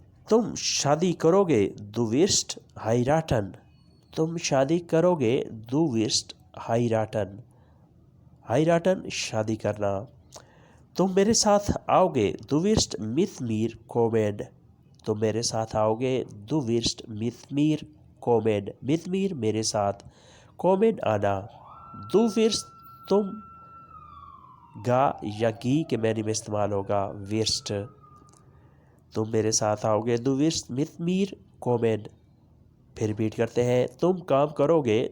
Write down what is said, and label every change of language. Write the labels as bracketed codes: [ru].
[hi] तुम शादी करोगे। [de] Du wirst heiraten। [hi] तुम शादी करोगे। [de] Du wirst heiraten। [hi] heiraten शादी करना। तुम मेरे साथ आओगे। [de] Du wirst mit mir kommen। [hi] तुम मेरे साथ आओगे। [de] Du wirst mit mir kommen, mit mir [hi] मेरे साथ, [de] kommen आना। Du wirst [hi] तुम, गा या गी के मैनी में इस्तेमाल होगा wirst, तुम मेरे साथ आओगे। [de] Du wirst mit mir kommen। [hi] फिर रिपीट करते हैं, तुम काम करोगे।